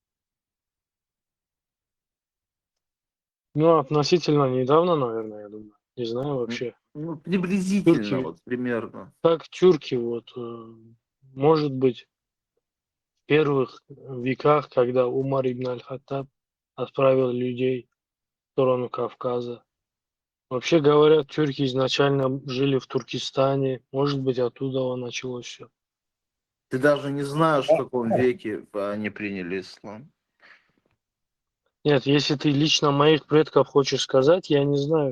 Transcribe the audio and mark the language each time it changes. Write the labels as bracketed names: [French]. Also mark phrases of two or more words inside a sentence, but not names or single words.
[Russian] Относительно недавно, наверное, я думаю. Не знаю вообще. Ну, приблизительно, Тюрки, вот примерно. как тюрки, вот, может быть, в первых веках, когда Умар ибн аль-Хаттаб отправил людей в сторону Кавказа. Вообще говорят, тюрки изначально жили в Туркестане. Может быть, оттуда началось все. Ты даже не знаешь, в каком веке они приняли ислам. Нет, если ты лично моих предков хочешь сказать, я не знаю.